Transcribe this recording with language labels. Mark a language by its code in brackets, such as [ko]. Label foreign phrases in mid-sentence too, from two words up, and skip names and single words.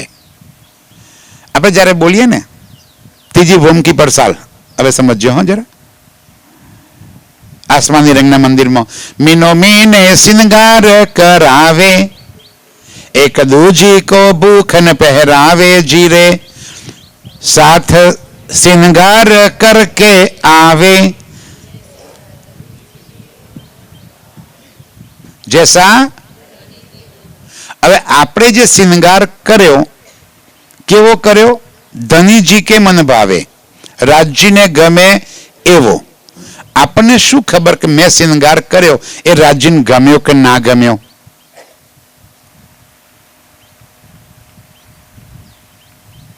[gu] આપણે જ્યારે બોલીએ ને 3જી ભૂમિ કી પરસાલ, હવે સમજજો હો જરા. આસમાની રંગના મંદિરમાં મીનો મીને સિંગાર કરાવે, એક દૂજી કો ભૂખન પહેરાવે, જીરે [hi] साथ सिंगार करके आवे. [gu] जैसा હવે આપણે જે સિંગાર કર્યો કેવો કર્યો? ધનીજી કે મન ભાવે, રાજ્યને ગમે એવો. આપણને શું ખબર કે મેં સિંગાર કર્યો એ રાજ્યને ગમ્યો કે ના ગમ્યો?